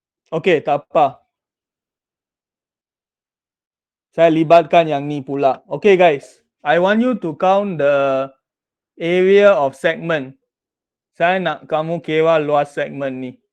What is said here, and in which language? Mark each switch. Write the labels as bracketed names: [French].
[Malay] Okay, tak apa. Saya libatkan yang ni pula. [English] Okay guys, I want you to count the area of segment. [Malay] Saya nak kamu kira luas segmen ni.